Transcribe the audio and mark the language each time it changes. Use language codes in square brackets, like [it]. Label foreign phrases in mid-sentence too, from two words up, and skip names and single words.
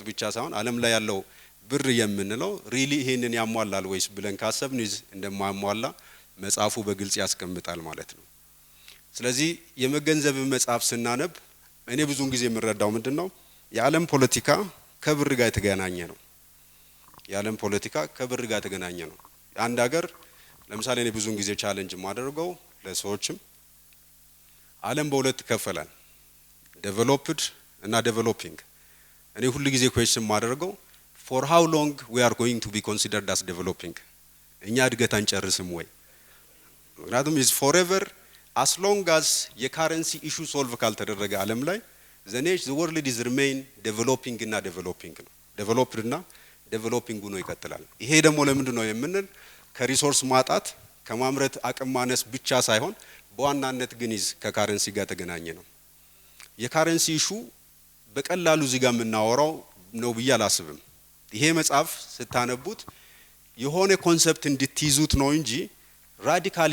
[am] ብቻ ሳይሆን ዓለም ላይ ያለው ብር የምንለው ሪሊ ይሄንን ያሟላል ወይስ ብለን ካሰብን እንደማያሟላ መጽሐፉ በግልጽ ያስቀምጣል ማለት ነው። ስለዚህ የመገንዘብ መጽሐፍ ስናነብ እኔ ብዙውን ጊዜ የምረዳው ምንድነው የዓለም ፖለቲካ ከብር ጋር የተገናኘ ነው። የዓለም ፖለቲካ ከብር ጋር የተገናኘ ነው። አንድ ሀገር ለምሳሌ እኔ ብዙውን ጊዜ ቻሌንጅ ማደርገው ለሰዎችም ዓለም በሁለት ይከፈላል፣ ዴቨሎፕድ እና ዴቨሎፒንግ። እኔ ሁሉ ጊዜ ኩዌስችን ማደርገው [en] for how long we are going to be considered as developing? [am] እኛ እድገት አንጨርስም ወይ? ምክንያቱም [en] is forever as long as የ-currency issue solve [am] ካልተደረገ ዓለም ላይ [en] the world is remain developing [am] እና developing ነው። developed እና developing ነው ይቀጥላል። ይሄ ደግሞ ለምንድን ነው የምንል ከሪሶርስ ማጣት ከማምረት አቅም ማነስ ብቻ ሳይሆን በዋናነት ግን ከካረንሲ ጋር ተገናኘ ነው። [en] የ-currency issue [am] በቀላሉ እዚህ ጋር የምናወራው ነው ብዬ አላስብም። ይሄ መጽሐፍ ስታነቡት የሆነ ኮንሰፕት እንድትይዙት ነው እንጂ ራዲካል